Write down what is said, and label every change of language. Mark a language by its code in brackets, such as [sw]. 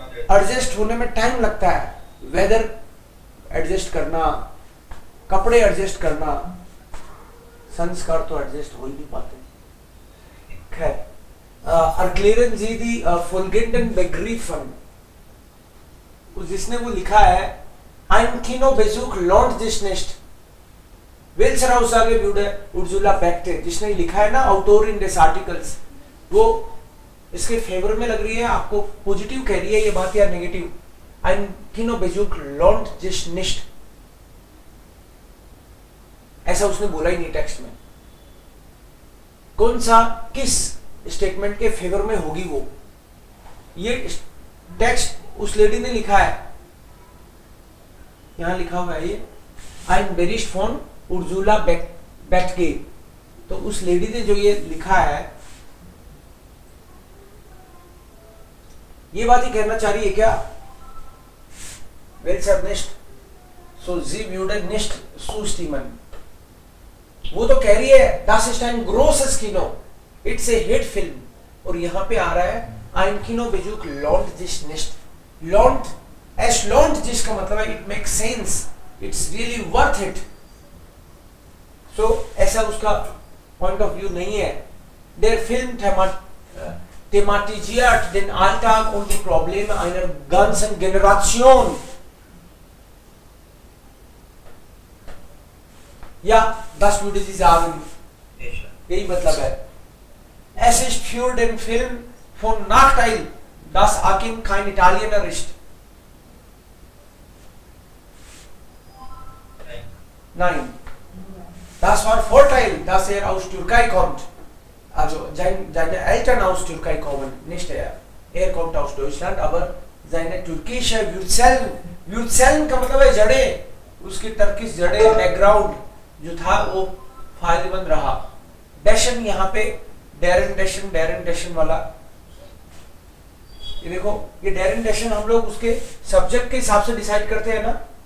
[hi] Adjust होने में time लगता है, वेदर एडजस्ट करना, कपड़े एडजस्ट करना, संस्कार तो एडजस्ट हो ही नहीं पाते। [de] खैर, Erklären Sie die folgenden Begriffen, [hi] जिसने वो लिखा है [de] Ein Kinobesuch lohnt sich nicht. Welche Aussage würde Ursula Beckte, [hi] जिसने लिखा है ना [de] Autorin des Artikels, [hi] वो इसके फेवर में लग रही है, आपको पॉजिटिव कह रही है ये बात या negative? [de] Ein Kinobesuch lohnt sich nicht, [hi] ऐसा उसने बोला ही नहीं टेक्स्ट में। कौन सा, किस स्टेटमेंट के फेवर में होगी वो? ये टेक्स्ट उस लेडी ने लिखा है, यहां लिखा हुआ है ये [de] Ein Bericht von Ursula Beckte। [hi] तो उस लेडी ने जो ये लिखा है, ये बात ही कहना चाह रही है क्या? [de] Welcher nicht, so sie würde nicht zustimmen। [hi] वो तो कह रही है [de] Das ist ein großes Kino, [en] it's a hit film, [hi] और यहां पे आ रहा है [de] Ein Kinobesuch lohnt sich nicht। lohnt, es lohnt sich [hi] का मतलब है [en] it makes sense, it's really worth it। [hi] so ऐसा उसका पॉइंट ऑफ व्यू नहीं है। [de] Der Film thematisiert den Alltag und die Probleme einer ganzen Generation। Ja, das würde sie sagen, [hi] यही मतलब है। [de] Es ist für den Film von Nachteil, dass Akin kein Italiener ist। Nein, das war Vorteil, dass er aus Türkei kommt। Also seine Eltern aus Türkei kommen, nicht er। Er kommt aus Deutschland, aber seine türkische Wurzeln [hi] का मतलब है जड़े, उसकी Turkish जड़े, background जो था वो फायदेमंद रहा। डैशन यहाँ पे डेरन डैशन वाला, ये देखो, ये डेरन डैशन हम लोग उसके सब्जेक्ट के हिसाब से डिसाइड करते हैं ना।